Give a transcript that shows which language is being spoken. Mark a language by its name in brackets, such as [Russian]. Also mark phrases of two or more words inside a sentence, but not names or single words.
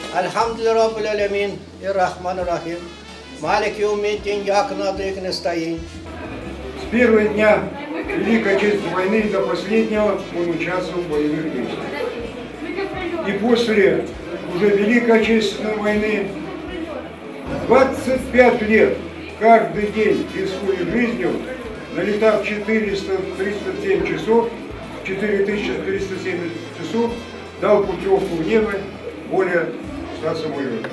[Arabic] الحمد لله رب العالمين، الرحمن الرحيم، مالك يوم الدين، إياك نعبد وإياك نستعين. [Russian] С первого дня Великой Отечественной войны до последнего он участвовал в боевых действиях. И после уже Великой Отечественной войны 25 лет каждый день, рискуя жизнью, налетав 4307 часов, 4307 часов, дал путевку в небо более 100 самолетов.